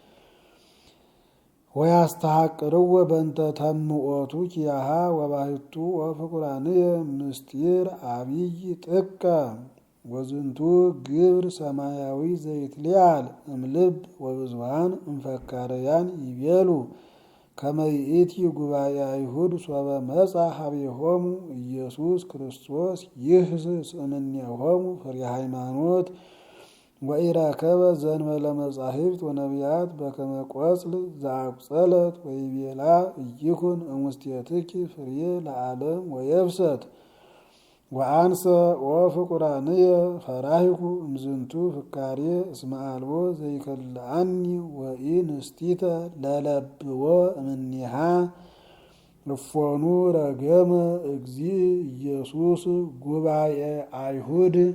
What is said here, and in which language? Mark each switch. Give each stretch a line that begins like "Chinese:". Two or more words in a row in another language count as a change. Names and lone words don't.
Geez: ወያስተሐቅርዎ በእንተ ተምኦቱ ኪያሃ ወባህቱ ወፍቁራንየ ምስጢር አብይ ጥቀ ወዝንቱ ግብር ሰማያዊ ዘይትሊአል እምልብ ወብዙሃን እምፈካርያን ይቤሉ ከመ ይእቲ ጉባኤ አይሁድ ሶበ መጻ ሀቤሆሙ ኢየሱስ ክርስቶስ ይህስስ እምኔሆሙ ፍሬ ሃይማኖት ወኢረከበ ዘእንበለ መጻሕፍት ወነቢያት በከመ ቆጽል ዘአቁጸለት ወይቤላ ኢይኩን እሙስቴትኪ ፍሬ ለዓለም ወየብሰት ወአንሰ ወፍቁራንየ ፈራሂኩ እምዝንቱ ፍካሬ እስመ አልቦ ዘይከልአኒ ወኢንስቲተ ለለብዎ እምኔሃ እፎኑ ረገመ እግዚእ ኢየሱስ ጉባኤ አይሁድ